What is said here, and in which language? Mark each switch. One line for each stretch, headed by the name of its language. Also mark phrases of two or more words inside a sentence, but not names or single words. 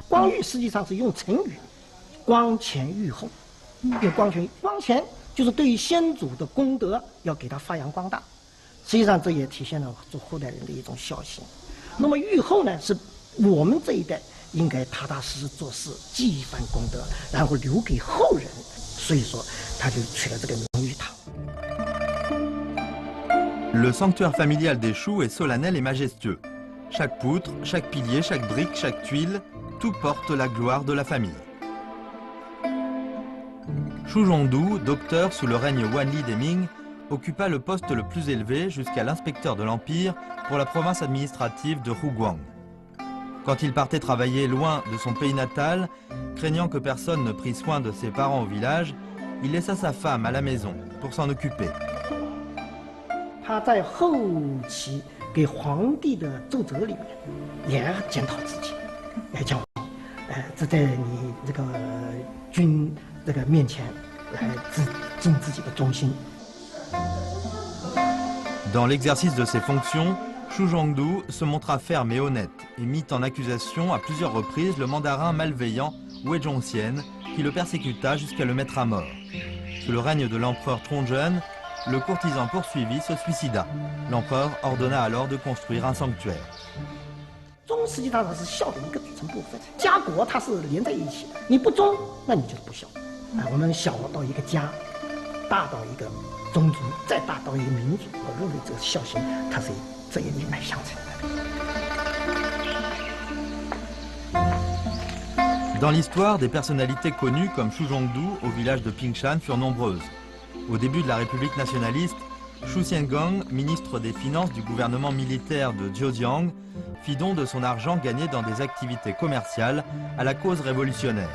Chinese: 光裕实际上是用成语“光前裕后”，用光前就是对于先祖的功德要给它发扬光大。实际上这也体现了做后代人的一种孝心。那么裕后呢，是我们这一代应该踏踏实实做事，积一番功德，然后留给后人。所以说，他就取了这个名裕堂。
French: Le sanctuaire familial des Choux est solennel et majestueux. Chaque poutre, chaque pilier, chaque brique, chaque tuile, tout porte la gloire de la famille. Xu Zhongdu, docteur sous le règne Wanli des Ming, occupa le poste le plus élevé jusqu'à l'inspecteur de l'Empire pour la province administrative de Huguang. Quand il partait travailler loin de son pays natal, craignant que personne ne prît soin de ses parents au village, il laissa sa femme à la maison pour s'en occuper.
Chinese: 他在后期给皇帝的奏折里面也检讨自己，也讲，这在你这个君这个面前来尽自己的忠心。
French: Dans l'exercice de ses fonctions, Xu Zhongdu se montra ferme et honnête et mit en accusation à plusieurs reprises le mandarin malveillant Wei Zhongxian qui le persécuta jusqu'à le mettre à mort. Sous le règne de l'empereur Trongjun, le courtisan poursuivi se suicida. L'empereur ordonna alors de construire un sanctuaire.
Chinese: 忠实际上是孝的一个组成部分，家国它是连在一起的。你不忠，那你就是不孝。我们小到一个家，大到一个宗族，再大到一个民族，我认为这个孝心，它是这一脉相承的。
French: Dans l'histoire, des personnalités connues comme Xu Zhongdu au village de Pingshan furent nombreuses. Au début de la République nationaliste, Xu Xiangong, ministre des Finances du gouvernement militaire de Zhejiang, fit don de son argent gagné dans des activités commerciales à la cause révolutionnaire.